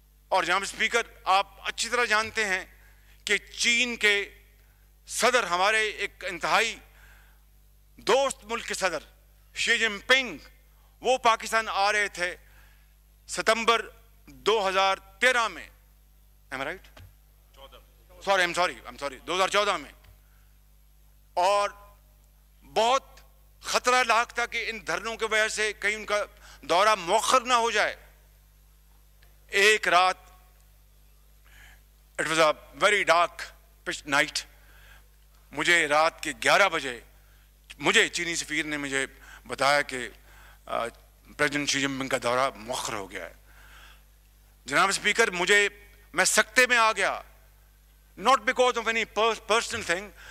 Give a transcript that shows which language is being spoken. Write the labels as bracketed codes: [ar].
[ur] اور جناب اسپیکر آپ اچھی طرح جانتے ہیں کہ چین کے صدر، ہمارے ایک انتہائی دوست ملک کے صدر شی جن پنگ، وہ پاکستان آ رہے تھے ستمبر 2013 میں. [en] Am I right? I'm sorry 2014 میں. [ur] اور بہت خطرہ لاحق تھا کہ ان دھرنوں کی وجہ سے کہیں ان کا دورہ مؤخر نہ ہو جائے. ایک رات [en] it was a very dark pitch night. [ur] مجھے رات کے 11 بجے مجھے چینی سفیر نے مجھے بتایا کہ پریزیڈنٹ شی جن پنگ کا دورہ مؤخر ہو گیا ہے. جناب اسپیکر میں سکتے میں آ گیا. [en] Not because of any personal thing.